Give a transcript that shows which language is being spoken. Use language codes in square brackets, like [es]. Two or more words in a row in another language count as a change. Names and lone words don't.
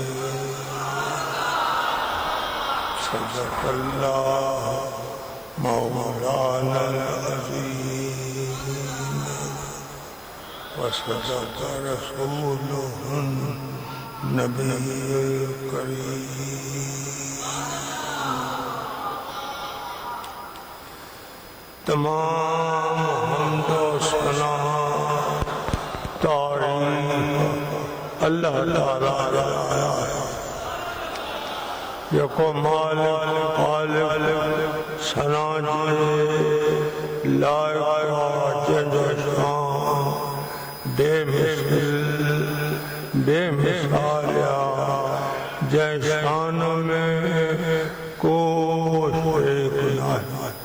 [ar] صدق الله مولانا العظيم وصدق رسوله النبي الكريم. [sd] तमाम हम्द व सना तारीफ़ अल्लाह ताला यको मालिक खालिक सना लायक बेमिसाल जै शान में कोई शरीक नहीं।